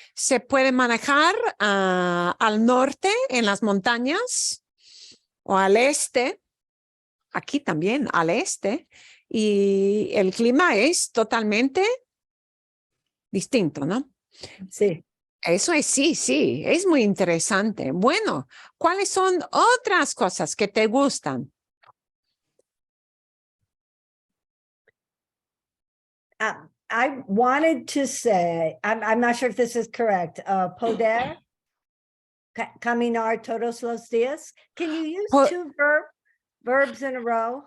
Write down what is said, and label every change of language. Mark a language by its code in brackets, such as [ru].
[es] Se puede manejar al norte en las montañas o al este, aquí también, al este, y el clima es totalmente distinto, ¿no? Sí. Eso es, sí, es muy interesante. Bueno, ¿cuáles son otras cosas que te gustan? [en] I wanted to say, I'm not sure if this is correct. [es] Poder, caminar todos los días. [en] Can you use 2 verbs in a row?